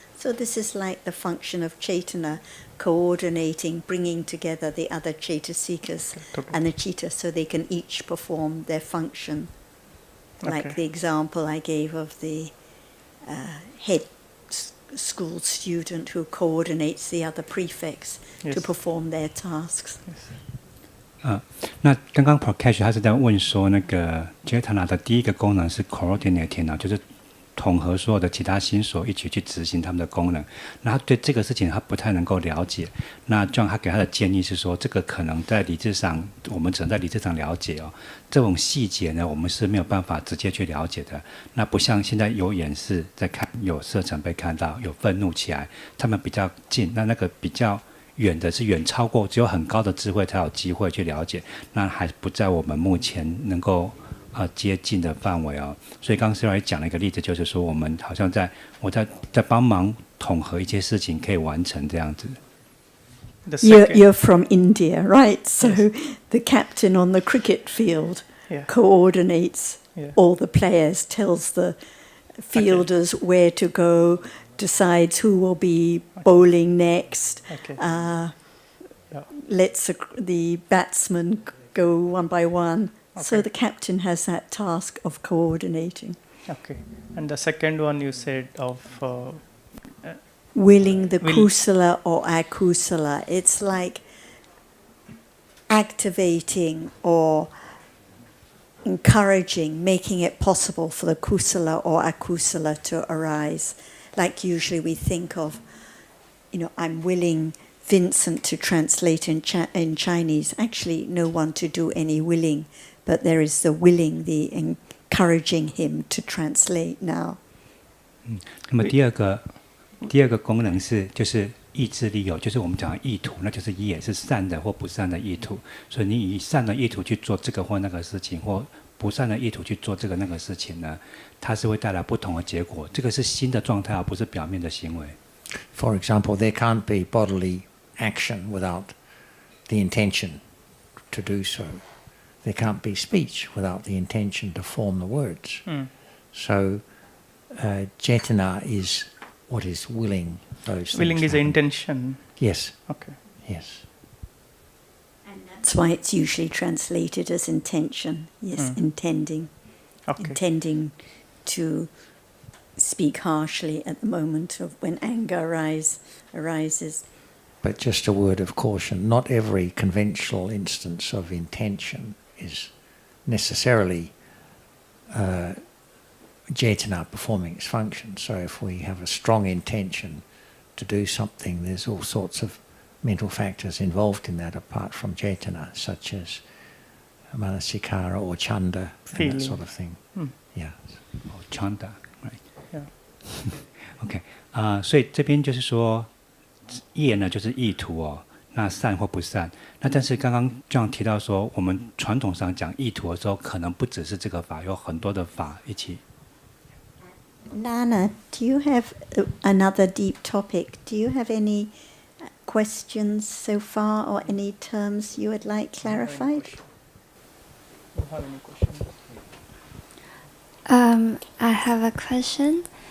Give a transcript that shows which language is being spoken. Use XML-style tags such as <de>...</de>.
<en>So this is like the function of Chetana, coordinating, bringing together the other Chetasikas and the Chitta so they can each perform their function. Like the example I gave of the head school student who coordinates the other prefects to perform their tasks.</en> <zh>那刚刚 Prakash 他是在问说，那个 Chetana 的第一个功能是 coordinating 就是统合所有的其他心所一起去执行他们的功能。那他对这个事情他不太能够了解。那John他给他的建议是说，这个可能在理智上，我们只能在理智上了解哦。这种细节呢，我们是没有办法直接去了解的。那不像现在有眼视在看，有色尘被看到，有愤怒起来，他们比较近。那个比较远的是远超过，只有很高的智慧才有机会去了解。那还不在我们目前能够接近的范围哦。所以刚刚 Sarah 讲了一个例子，就是说我们好像我在帮忙统合一些事情，可以完成这样子。</zh> <en>You're from India, right? So the captain on the cricket field coordinates all the players, tells the fielders where to go, decides who will be bowling next, lets the batsmen go one by one. So the captain has that task of coordinating. Okay. And the second one you said of willing the kusala or akusala. It's like activating or encouraging, making it possible for the kusala or akusala to arise. Like usually we think of, I'm willing Vincent to translate in Chinese. Actually, no one to do any willing, but there is the willing, the encouraging him to translate now.</en> <zh>那么第二个功能就是意志力就是我们讲的意图，那就是业是善的或不善的意图。所以你以善的意图去做这个或那个事情，或不善的意图去做这个那个事情呢，它是会带来不同的结果。这个是新的状态，而不是表面的行为。</zh> <en>For example, there can't be bodily action without the intention to do so. There can't be speech without the intention to form the words. So, Chetana is what is willing those things. Willing is intention. Yes. Okay. Yes. And That's why it's usually translated as intention. Yes, intending. Okay. Intending to speak harshly at the moment of when anger arises. But just a word of caution, not every conventional instance of intention is necessarily Cetana performing its function. So if we have a strong intention to do something, there's all sorts of mental factors involved in that apart from Cetana, such as manasikara or chanda, and that sort of thing. Yeah. Or chanda, right? Yeah.</en> <zh>OK 所以这边就是说，业呢就是意图哦，那善或不善。那但是刚刚这样提到说，我们传统上讲意图的时候，可能不只是这个法，有很多的法一起。</zh> <en>Nana, do you have another deep topic? Do you have any questions so far or any terms you would like clarified? I have a question.</en>